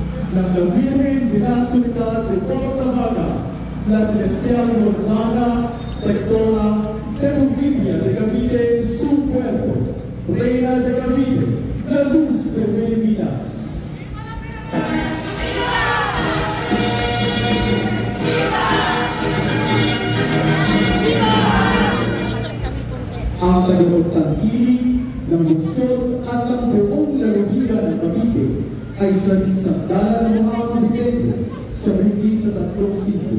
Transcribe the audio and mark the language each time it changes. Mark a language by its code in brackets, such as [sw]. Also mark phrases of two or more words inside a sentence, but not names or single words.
[es] ng La Virgen de la Ciudad de Portavaga, la Celestial Gonzaga, Rectora de Rubia de Cavite, su puerto, Reina de Cavite, la luz de Filipinas. [tl] Ang tagapagtangkilik ng lungsod at ang buong lalawigan ng Cavite ay isang dala ng mga Caviteño sa mahigit na 3 siglo.